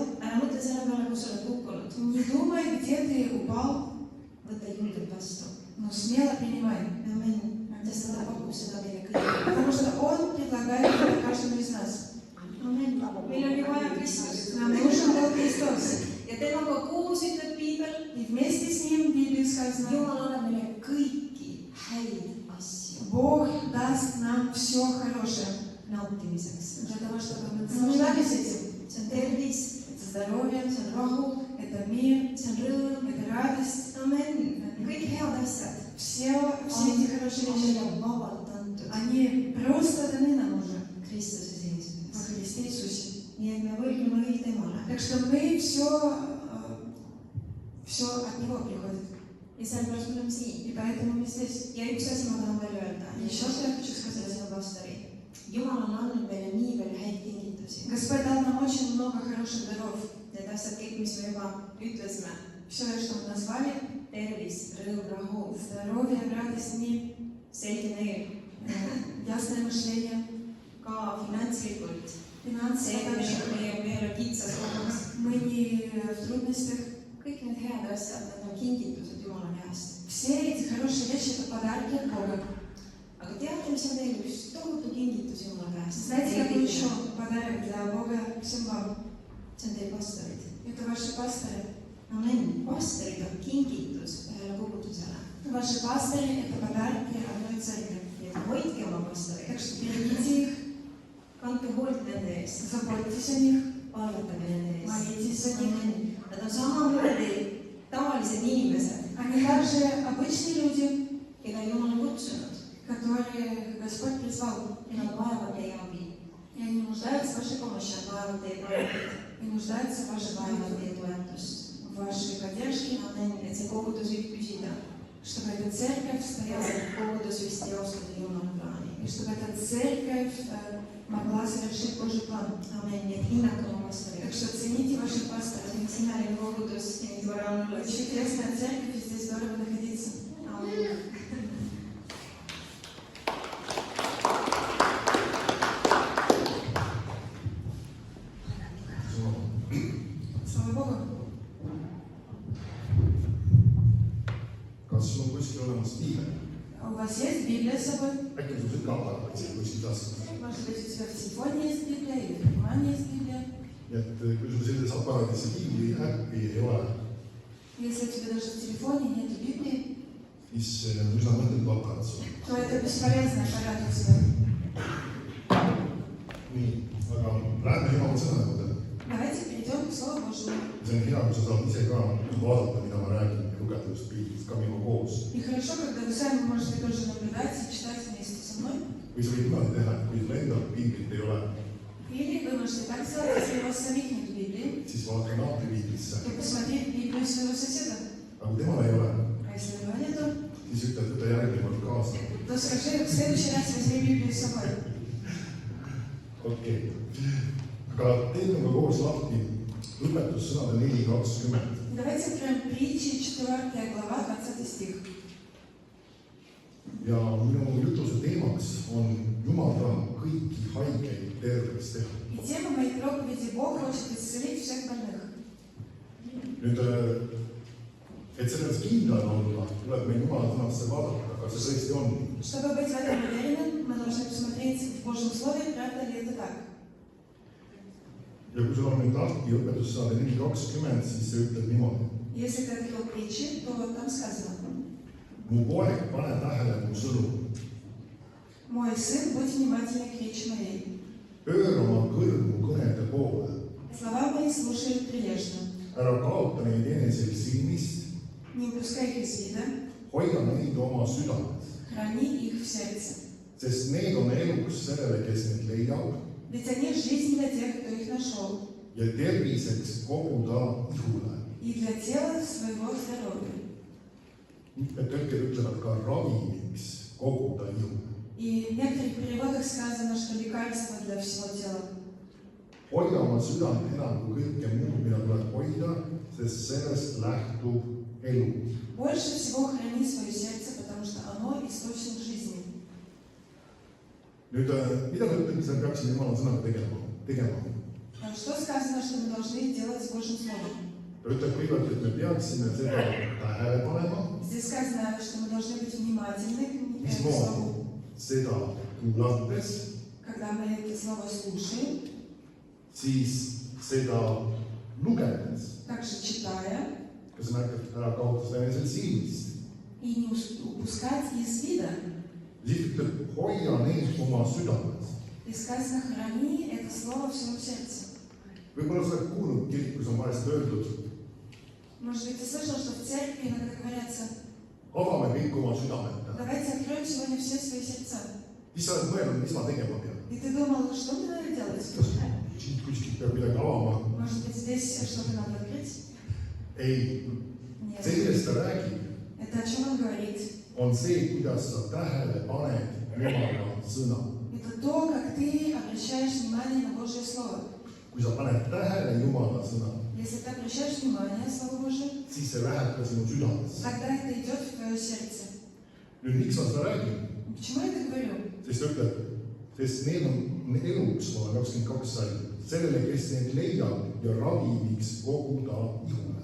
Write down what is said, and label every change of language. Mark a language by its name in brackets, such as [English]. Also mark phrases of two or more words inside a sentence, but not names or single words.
[Estonian] Ära mõtle selle peale, kus sa oled kukkunud. [Russian] Не думай, где ты упал, [Estonian] Võta julgelt vastu. [Russian] но смело принимай. [Estonian] Amen. Sest ta pakub seda meile kõigile. [Russian] Потому что Он предлагает это каждому из нас. [Estonian] Amen. Meil on ju vaja Kristust. [Russian] Нам нужен был Христос. [Estonian] Ja temaga koos ütleb Piibel, [Russian] И вместе с Ним, в Библии сказано, [Estonian] Jumal annab meile kõiki häid asju [Russian] Бог даст нам все хорошее. [Estonian] nautimiseks. [Russian] Для того, чтобы мы наслаждались этим. [Estonian] See on tervis, [Russian] Это здоровье, [Estonian] see on rahu, [Russian] это мир, [Estonian] see on rõõm. [Russian] это радость. [Estonian] Amen. Kõik head asjad [Russian] Все эти хорошие [Estonian] on [Russian] вещи, [Estonian] meile vabalt antud [Russian] они просто даны нам уже [Estonian] Kristuse [Russian] во [Estonian] seismiseks. [Russian] Христе Иисусе. [Estonian] Nii et me võlgneme kõik temale. [Russian] Так что мы все от Него приходит. [Estonian] Ja sellepärast me oleme siin. [Russian] И поэтому мы здесь. [Estonian] Ja üks asi ma tahan veel öelda. [Russian] Еще что я хочу сказать. [Estonian] Selle sinu pastori. Jumal on andnud meile nii palju häid kingitusi. [Russian] Господь дал нам очень много хороших даров. [Estonian] Need asjad kõik, mis me juba ütlesime. [Russian] Все, что мы назвали, [Estonian] Tervis, rõõm, rahu, [Russian] здоровье, радость, мир, [Estonian] selge meel, [Russian] ясное мышление, [Estonian] ka finantslikult. [Russian] финансы, [Estonian] See, et me ei ole kitsas kohas. [Russian] мы не в трудностях. [Estonian] Kõik need head asjad, need on kingitused Jumala käest. [Russian] Все эти хорошие вещи – это подарки от Бога. [Estonian] Aga teate, mis on veel üks tohutu kingitus Jumala käest? [Russian] Знаете, какой еще подарок для Бога всем вам? [Estonian] See on teie pastorid. [Russian] Это ваши пасторы. [Estonian] Amen. Pastorid on kingitus ühele kogudusele. [Russian] Ваши пасторы – это подарки одной церкви. [Estonian] Nii et hoidke oma pastoreid. [Russian] Так что берегите их, [Estonian] Kandke hoolt nende eest. [Russian] заботьтесь о них, [Estonian] Palvetage nende eest. [Russian] молитесь за них. [Estonian] Amen. Nad on samamoodi tavalised inimesed, [Russian] Они также обычные люди, [Estonian] keda Jumal on kutsunud [Russian] которые Господь призвал. [Estonian] ja nad vajavad teie abi. [Russian] И И они нуждаются в вашей помощи, [Estonian] vajavad teie toetust, [Russian] и нуждаются в вашей [Estonian] vajavad [Russian] помощи, [Estonian] teie toetust, [Russian] в вашей поддержке, [Estonian] et see kogudus võib püsida, [Russian] чтобы эта церковь [Estonian] et [Russian] стояла, [Estonian] see kogudus vist teostada Jumala plaani. [Russian] и чтобы эта церковь могла совершить Божий план. [Estonian] Amen, nii et hinnake oma [Russian] Так [Estonian] pastorit. [Russian] что цените ваших пасторов. [Estonian] See on imeline kogudus ja nii tore on olla. [Russian] Очень интересная церковь, и здесь здорово находиться. [Estonian] Amen. [Russian] Слава Богу. [Estonian] Kas sul on kuskil olemas piibel? [Russian] У вас есть Библия с собой? [Estonian] Äkki on sul südameaparaat siin kuskil taskus? [Russian] Может быть, у тебя в телефоне есть Библия, или в кармане есть Библия. [Estonian] Nii et kui sul selles aparaadis see piibli äppi ei ole, [Russian] Если у тебя даже в телефоне нет Библии, [Estonian] siis on üsna mõttetu aparaat sul. [Russian] то это бесполезный аппарат у тебя. [Estonian] Nii, aga lähme Jumala sõna juurde. [Russian] Давайте перейдем к Слову Божьему. [Estonian] See on hea, kui sa saad ise ka vaadata, mida ma räägin ja lugeda just piiblist ka minuga koos. [Russian] И хорошо, когда вы сами можете тоже наблюдать и читать вместе со мной. [Estonian] Või sa võid niimoodi teha, et kui sul endal piiblit ei ole, [Russian] Или вы можете так сделать, если у вас самих нет Библии, [Estonian] siis vaata naabri piiblisse. [Russian] то посмотреть Библию своего соседа. [Estonian] Aga kui temal ei ole, [Russian] А если у него нету, [Estonian] siis ütled, võta järgmine kord kaasa. [Russian] то скажи, в следующий раз возьми Библию с собой. [Estonian] Okei. Aga teeme ka koos lahti õpetussõnade 4.20. [Russian] Давайте откроем притчи, 4 глава, 20 стих. [Estonian] Ja minu jutuse teemaks on Jumal tahab kõiki haigeid terveks teha. [Russian] И тема моей проповеди: Бог хочет исцелить всех больных. [Estonian] Nüüd, et selles kindlal olla, tuleb meil Jumala sõnasse vaadata, kas see tõesti on. [Russian] Чтобы быть в этом уверенным, мы должны посмотреть в Божьем Слове, правда ли это так. [Estonian] Ja kui sul on nüüd lahti õpetussõnade 4.20, siis see ütleb niimoodi. [Russian] Если ты открыл притчи, то там сказано: [Estonian] Mu poeg, pane tähele mu sõnu. [Russian] Мой сын, будь внимательный к речи моей. [Estonian] Pööra oma kõrv mu kõnede poole. [Russian] Слова мои слушай прилежно. [Estonian] Ära kaota neid enesel silmist. [Russian] Не упускай их из вида, [Estonian] Hoia neid oma südames. [Russian] храни их в сердце. [Estonian] Sest need on eluks sellele, kes neid leiab. [Russian] Ведь они жизнь для тех, кто их нашел, [Estonian] Ja terviseks kogu ta ihule. [Russian] и для тела своего здоровья. [Estonian] Mitmed tõlked ütlevad ka ravimiks kogu ta ihule. [Russian] И в некоторых переводах сказано, что лекарство для всего тела. [Estonian] Hoia oma südant enam kui kõike muud, mida tuleb hoida, sest sellest lähtub elu. [Russian] Больше всего храни свое сердце, потому что оно источник жизни. [Estonian] Nüüd, mida ta ütleb, mis me peaksime Jumala sõnaga tegema? [Russian] А что сказано, что мы должны делать с Божьим Словом? [Estonian] Ta ütleb kõigepealt, et me peaksime seda tähele panema, [Russian] Здесь сказано, что мы должны быть внимательны к [Estonian] mismoodi [Russian] Слову. [Estonian] seda kuulates, [Russian] Когда мы это Слово слушаем, [Estonian] siis seda lugedes, [Russian] также читая, [Estonian] kas märkad ära kaotada enesel silmist. [Russian] и не упускать из вида. [Estonian] Siis ütleb, hoia neid oma südames. [Russian] И сказано, храни это Слово в своем сердце. [Estonian] Võib-olla sa oled kuulnud kirikus on vahest öeldud, [Russian] Может быть, ты слышал, что в церкви иногда говорятся: [Estonian] avame kõik oma südamed. [Russian] давайте откроем сегодня все свои сердца. [Estonian] Mis sa oled mõelnud, mis ma tegema pean? [Russian] И ты думал, что мне надо делать? [Estonian] Kas siit kuskilt peab midagi avama? [Russian] Может быть, здесь что-то надо открыть? [Estonian] Ei, [Russian] Нет. [Estonian] see, millest ta räägib, [Russian] Это о чем он говорит? [Estonian] on see, kuidas sa tähele paned Jumala sõna. [Russian] Это то, как ты обращаешь внимание на Божье Слово. [Estonian] Kui sa paned tähele Jumala sõna, [Russian] Если ты обращаешь внимание на Слово Божие, [Estonian] siis see läheb ka sinu südamesse. [Russian] тогда это идет в твое сердце. [Estonian] Nüüd, miks ma seda räägin? [Russian] Почему я это говорю? [Estonian] Sest ta ütleb, sest need on eluks, ma 22 sai, sellele, kes need leiab ja ravimiks kogu ta ihule.